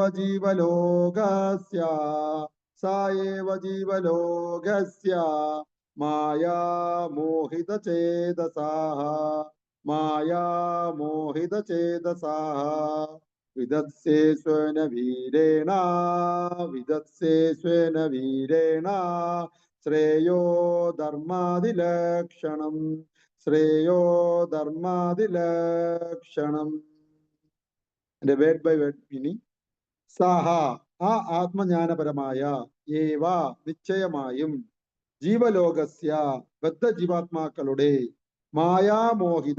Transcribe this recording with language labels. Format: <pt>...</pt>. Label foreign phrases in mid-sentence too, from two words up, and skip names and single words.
<sa>जीवलोकस्य सा एव जीवलोकस्य माया मोहितचेतसाः माया मोहितचेतसाः विदत्से स्वेन वीरेण विदत्से स्वेन वीरेण श्रेयो धर्मादिलक्षणम् ശ്രേയോ ധർമാദിലക്ഷണം.</sa> <en>word by word meaning.</en> <ml>സഹ ആ ആത്മജ്ഞാനപരമായ ഏവ നിശ്ചയമായും ജീവലോകസ്യ ബദ്ധജീവാത്മാക്കളുടെ മായാമോഹിത</ml>